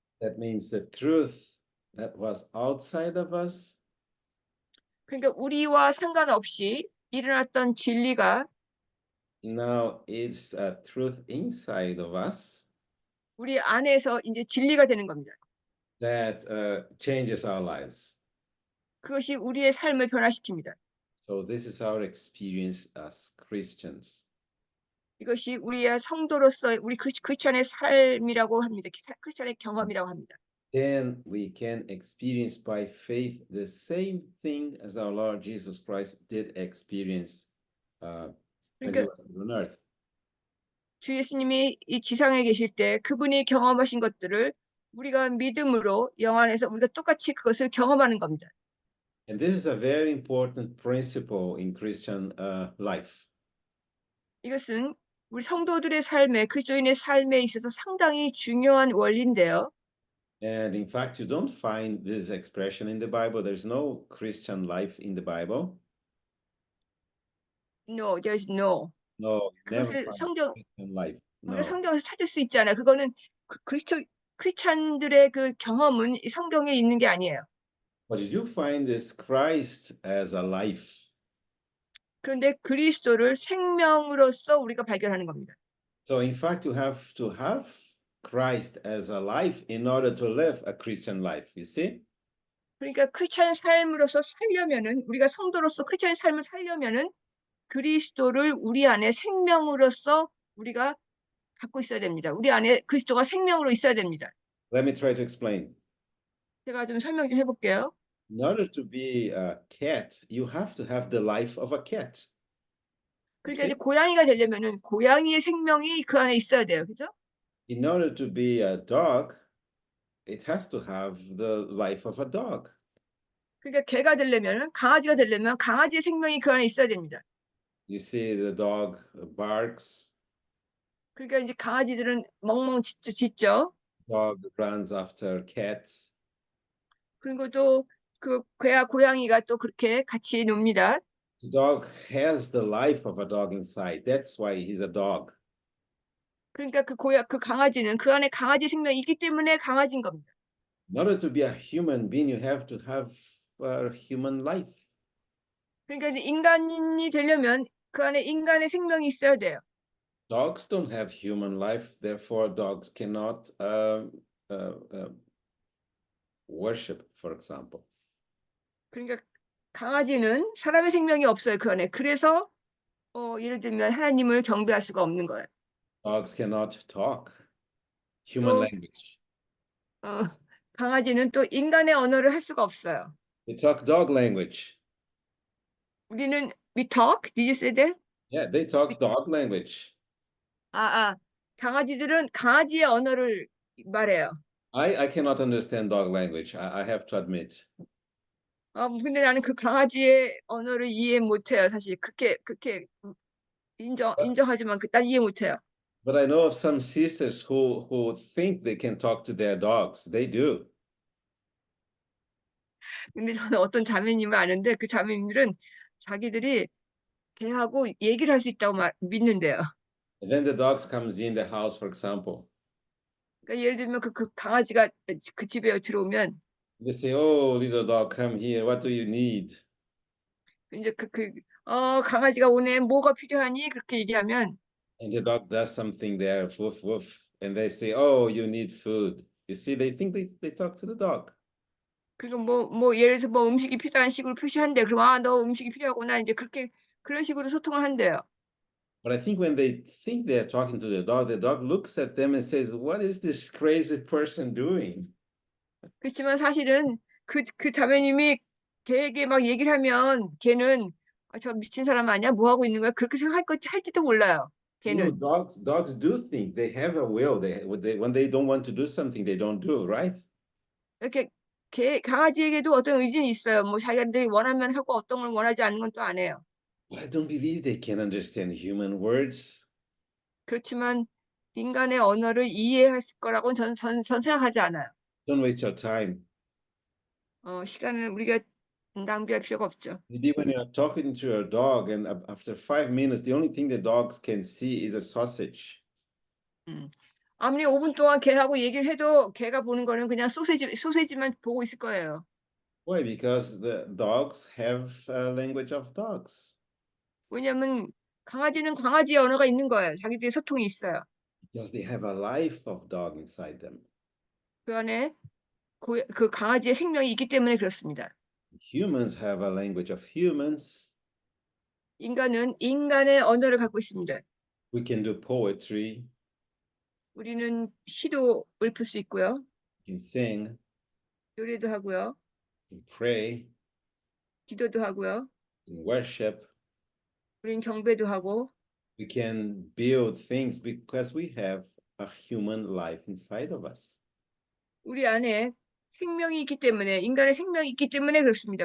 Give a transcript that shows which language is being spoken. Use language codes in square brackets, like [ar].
[en] That means the truth that was outside of us [ko] 그러니까 우리와 상관없이 일어났던 진리가 [en] now it's a truth inside of us [ko] 우리 안에서 이제 진리가 되는 겁니다. [en] that changes our lives. [ko] 그것이 우리의 삶을 변화시킵니다. [en] So this is our experience as Christians. [ko] 이것이 우리의 성도로서 우리 크리스찬의 삶이라고 합니다. 크리스찬의 경험이라고 합니다. [en] Then we can experience by faith the same thing as our Lord Jesus Christ did experience when he [ko] 그러니까 [en] was on earth. [ko] 주 예수님이 이 지상에 계실 때 그분이 경험하신 것들을 우리가 믿음으로 영 안에서 우리가 똑같이 그것을 경험하는 겁니다. [en] And this is a very important principle in Christian life. [ko] 이것은 우리 성도들의 삶에 그리스도인의 삶에 있어서 상당히 중요한 원리인데요. [en] And in fact, you don't find this expression in the Bible. There's no Christian life in the Bible. No, there is no. No, you never [ko] 그것을 [en] find [ko] 성경 [en] Christian life. [ko] 우리가 [en] No. [ko] 성경에서 찾을 수 있잖아요. 그거는 크리스찬들의 그 경험은 이 성경에 있는 게 아니에요. [en] But you do find this Christ as a life. [ko] 그런데 그리스도를 생명으로서 우리가 발견하는 겁니다. [en] So in fact, you have to have Christ as a life in order to live a Christian life. You see? [ko] 그러니까 크리스찬 삶으로서 살려면은 우리가 성도로서 크리스찬 삶을 살려면은 그리스도를 우리 안에 생명으로서 우리가 갖고 있어야 됩니다. 우리 안에 그리스도가 생명으로 있어야 됩니다. [en] Let me try to explain. [ko] 제가 좀 설명 좀 해볼게요. [en] In order to be a cat, you have to have the life of a cat. [ko] 그러니까 이제 고양이가 되려면은 고양이의 생명이 그 안에 있어야 돼요. 그죠? [en] In order to be a dog, it has to have the life of a dog. [ko] 그러니까 개가 되려면은 강아지가 되려면 강아지의 생명이 그 안에 있어야 됩니다. [en] You see the dog barks, [ko] 그러니까 이제 강아지들은 멍멍 짖죠. [en] dog runs after cats. [ko] 그리고 또 그 개와 고양이가 또 그렇게 같이 놉니다. [en] The dog has the life of a dog inside. That's why he's a dog. [ko] 그러니까 그 강아지는 그 안에 강아지 생명이 있기 때문에 강아지인 겁니다. [en] In order to be a human being, you have to have a human life. [ko] 그러니까 이제 인간이 되려면 그 안에 인간의 생명이 있어야 돼요. [en] Dogs don't have human life, therefore dogs cannot uh, uh, worship, for example. [ko] 그러니까 강아지는 사람의 생명이 없어요, 그 안에. 그래서 예를 들면 하나님을 경배할 수가 없는 거예요. [en] Dogs cannot talk human [ko] 또 [en] language. [ko] 어 강아지는 또 인간의 언어를 할 수가 없어요. [en] They talk dog language. [ko] 우리는 [en] we talk? Did you say that? Yeah, they talk dog language. [ko] 아. 강아지들은 강아지의 언어를 말해요. [en] I cannot understand dog language. I have to admit. [ko] 근데 나는 그 강아지의 언어를 이해 못 해요, 사실. 그렇게 [en] But, [ko] 인정하지만 난 이해 못 해요. [en] but I know of some sisters who think they can talk to their dogs. They do. [ko] 근데 저는 어떤 자매님을 아는데 그 자매님들은 자기들이 개하고 얘기를 할 수 있다고 믿는데요. [en] And then the dogs comes in the house, for example. [ko] 그러니까 예를 들면 그 강아지가 그 집에 들어오면 [en] They say, "Oh, little dog, come here. What do you need?" [ko] 인제 강아지가 오네. "뭐가 필요하니?" 그렇게 얘기하면 [en] And the dog does something there, woof woof, and they say, "Oh, you need food." You see, they think they talk to the dog. [ko] 그리고 예를 들어서 음식이 필요한 식으로 표시한대요. 그럼 "아 너 음식이 필요하구나." 인제 그렇게 그런 식으로 소통을 한대요. [en] But I think when they think they're talking to the dog looks at them and says, "What is this crazy person doing?" [ko] 그렇지만 사실은 그 자매님이 걔에게 막 얘기를 하면 걔는 '아 저 미친 사람 아니야? 뭐 하고 있는 거야?' 그렇게 할지도 몰라요 [en] You know, [ko] 걔는. [en] dogs do think they have a will. When they don't want to do something, they don't do, right? [ko] 이렇게 강아지에게도 어떤 의지는 있어요. 자기들이 원하면 하고 어떤 걸 원하지 않는 건 또 안 해요. [en] But I don't believe they can understand human words. [ko] 그렇지만 인간의 언어를 이해할 거라고는 전 생각하지 않아요. [en] Don't waste your time. [ko] 시간을 우리가 낭비할 필요가 없죠. [en] Maybe when you're talking to your dog, and after 5 minutes, the only thing the dogs can see is a sausage. 음. [ko] 아무리 5분 동안 걔하고 얘기를 해도 걔가 보는 거는 그냥 소시지만 보고 있을 거예요. [en] Why? Because the dogs have a language of dogs. [ko] 왜냐하면 강아지는 강아지의 언어가 있는 거예요. 자기들의 소통이 있어요. [en] Because they have a life of dog inside them. [ko] 그 안에 그 강아지의 생명이 있기 때문에 그렇습니다. [en] Humans have a language of humans. [ko] 인간은 인간의 언어를 갖고 있습니다. [en] We can do poetry, [ko] 우리는 시도 읊을 수 있고요. [en] we can sing, [ko] 노래도 하고요. [en] we can pray, [ko] 기도도 하고요. [en] we can worship. [ko] 우리는 경배도 하고 [en] We can build things because we have a human life inside of us. [ko] 우리 안에 생명이 있기 때문에 인간의 생명이 있기 때문에 그렇습니다.